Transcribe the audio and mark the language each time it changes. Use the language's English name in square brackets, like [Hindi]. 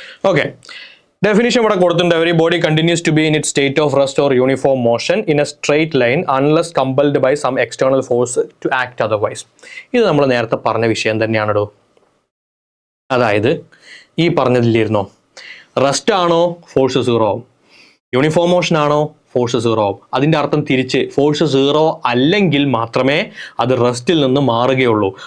[Malayalam] Okay, definition ഇവിടെ കൊടുത്തിട്ടുണ്ട്. [English] Every body continues to be in its state of rest or uniform motion in a straight line unless compelled by some external force to act otherwise. [Malayalam] ഇത് നമ്മൾ നേരത്തെ പറഞ്ഞ വിഷയം തന്നെയാണോ? അതായത് ഈ പറഞ്ഞതിലിരുന്നോ, റെസ്റ്റ് ആണോ ഫോഴ്സ് 0 ആവും, യൂണിഫോം മോഷൻ ആണോ ഫോഴ്സ് 0 ആവും. അതിൻ്റെ അർത്ഥം തിരിച്ച്, ഫോഴ്സ് 0 അല്ലെങ്കിൽ മാത്രമേ അത് റെസ്റ്റിൽ നിന്ന് മാറുകയുള്ളൂ.